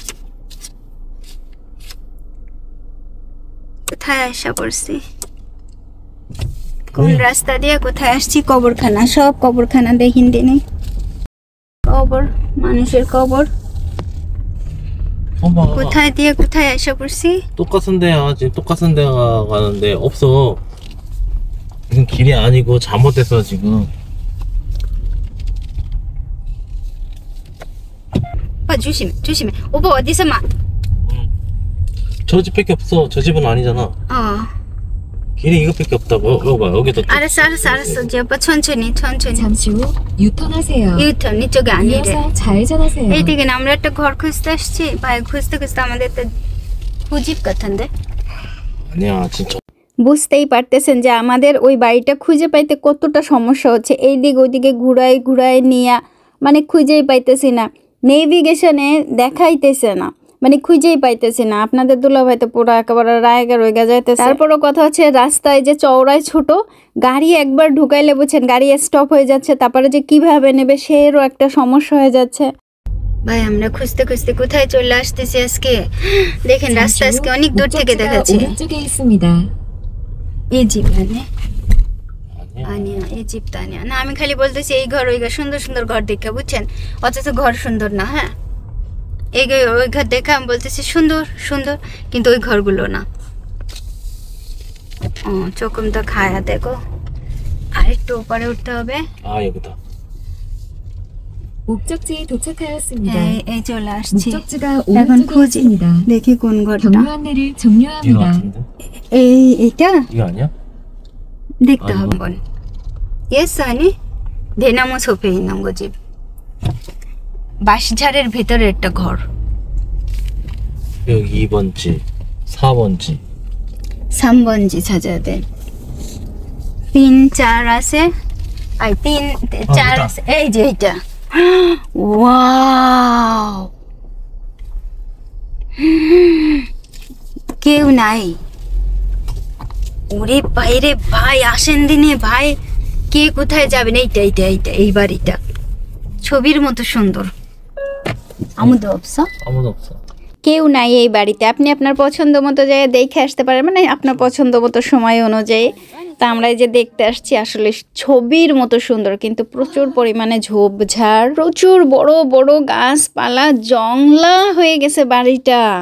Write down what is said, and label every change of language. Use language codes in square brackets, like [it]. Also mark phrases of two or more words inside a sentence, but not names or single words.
[bn] কোন রাস্তা দিয়ে কোথায় আসছি? কবরখানা, সব কবরখানা দেখিন দিনে, কবর, মানুষের কবর। কোথায় দিয়ে কোথায় এসে পড়ছি? [ko] 똑같은 데야. 지금 똑같은 데가 가는데 없어. 무슨 길이 아니고 잘못됐어 지금. 오빠 조심해. 오빠 어디서 저 집밖에 없어. 저 집은 아니잖아. 길이 이것밖에 없다고. 여기 봐, 여기도. 알았어. 이제 오빠 천천히. 잠시 후 유턴하세요. 유턴 이쪽이 아니래. 이어서 좌회전하세요. [bn] এইদিকে আমরা একটা ঘর খুঁজতে আসছি, ভাই খুঁজতে আমাদের তো খুঁজিব কথান্দে। [ko] 아니야 진짜. [bn] বুঝতেই পারতেছেন যে আমাদের ওই বাড়িটা খুঁজে পাইতে কতটা সমস্যা হচ্ছে। এই দিক ওইদিকে ঘুরায় নিয়ে মানে খুঁজেই পাইতেছি না। নেভিগেশনে দেখাইতেছে না, মানে খুঁজেই পাইতেছি না। আপনাদের দুলাভাই তো পুরো একেবারে রায়গা রইগা যাইতেছে। তারপরও কথা হচ্ছে রাস্তায় যে চওড়ায় ছোট, গাড়ি একবার ঢুকাইলে বুঝছেন গাড়ি স্টপ হয়ে যাচ্ছে, তারপরে যে কিভাবে নেবে সেরও একটা সমস্যা হয়ে যাচ্ছে। ভাই আমরা খুঁজতে খুঁজতে কোথায় চলে আসতেছি আজকে, দেখেন রাস্তা আজকে অনেক দূর থেকে দেখাচ্ছে। [ko] 오른쪽에 있습니다. [bn] এই জিপ আনিয়া, এই জিপটা আনিয়া না, আমি খালি বলতেছি এই ঘর ওই ঘর, সুন্দর সুন্দর ঘর দেখে বুঝছেন, অথচ ঘর সুন্দর না। হ্যাঁ এই ওই ঘর দেখে আমি বলতেছি সুন্দর সুন্দর, কিন্তু ওই ঘরগুলো না। ও চোখমটা খায়া দেখো, আর একটু উপরে উঠতে হবে। [ko] 여기다. 목적지에 도착하였습니다. [bn] এই চলে আসছি, [ko] 목적지가 [bn] এখন [ko] 오른쪽에 [bn] খুঁজি, [ko] 있습니다. [bn] দেখি কোন ঘরটা। [ko] 경로 안내를 이거 종료합니다. 같은데? [bn] এইটা [ko] 이거 아니야? [bn] দেখতে [ko] 아니고. [bn] হবে বোন। [ko] ইয়েস আনি 대나무 숲에 있는 거 집, [bn] বাঁশঝাড়ের ভেতরে একটা ঘর। [ko] 여기 2번 집, 4번 집. 3번지 찾아야 돼। 3, 4 আছে, আই 3, 4 [bn] এটা। আছে, এই যে এটা। ওয়াও, কেউ নাই। ওরে বাইরে ভাই, আসেন দিনে ভাই, কে কোথায় যাবেন? এইটা এইটা এইটা, এই বাড়িটা ছবির মতো সুন্দর। আমিতো অবশ্য [ko] 아무도 없어. [bn] কেউ নাই এই বাড়িতে, আপনি আপনার পছন্দ মতো জায়গায় দেখে আসতে পারেন, মানে আপনার পছন্দ মতো সময় অনুযায়ী। তা আমরা এই যে দেখতে আসছি, আসলে ছবির মতো সুন্দর, কিন্তু প্রচুর পরিমাণে ঝোপঝাড়, প্রচুর বড় বড় গাছপালা, জংলা হয়ে গেছে বাড়িটা।